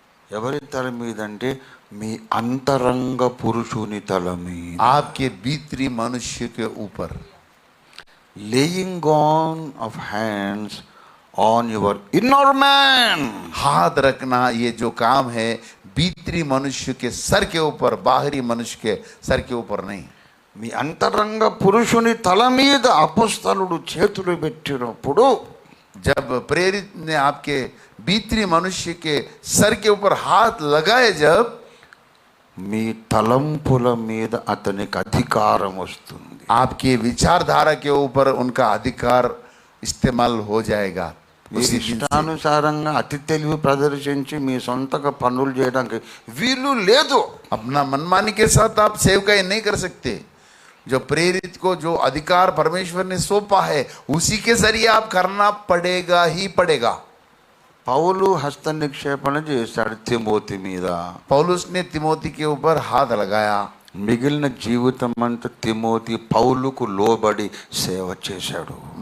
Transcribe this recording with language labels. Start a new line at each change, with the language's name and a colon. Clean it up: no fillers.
Telugu: ఎవరి తల మీద అంటే మీ అంతరంగ పురుషుని తల మీద,
Hindi: आपके भीतरी मनुष्य के ऊपर.
English: Laying on of hands on your inner man.
Hindi: हाथ रखना ये जो काम है भीतरी मनुष्य के सर के ऊपर, बाहरी मनुष्य के सर के ऊपर नहीं.
Telugu: మీ అంతరంగ పురుషుని తల మీద అపోస్తలుడు చేతులు పెట్టినప్పుడు,
Hindi: जब प्रेरित ने आपके भीतरी मनुष्य के सर के ऊपर हाथ लगाए, जब
Telugu: మీ తలంపుల మీద అతనికి అధికారం వస్తుంది.
Hindi: आपके विचारधारा के ऊपर उनका अधिकार इस्तेमाल हो जाएगा.
Telugu: ఇష్టానుసారంగా అతి తెలివి ప్రదర్శించి మీ సొంతగా పనులు చేయడానికి వీలు లేదు.
Hindi: अपना मनमानी के साथ आप सेवकाई नहीं कर सकते. जो प्रेरित को जो अधिकार परमेश्वर ने सौंपा है उसी के जरिए आप करना पड़ेगा ही पड़ेगा।
Telugu: పౌలు హస్త నిక్షేపణ చేశాడు తిమోతి మీద.
Hindi: पौलुस ने तिमोथी के ऊपर हाथ लगाया।
Telugu: మిగిలిన జీవితం అంతా తిమోతి పౌలుకు లోబడి సేవ చేశాడు.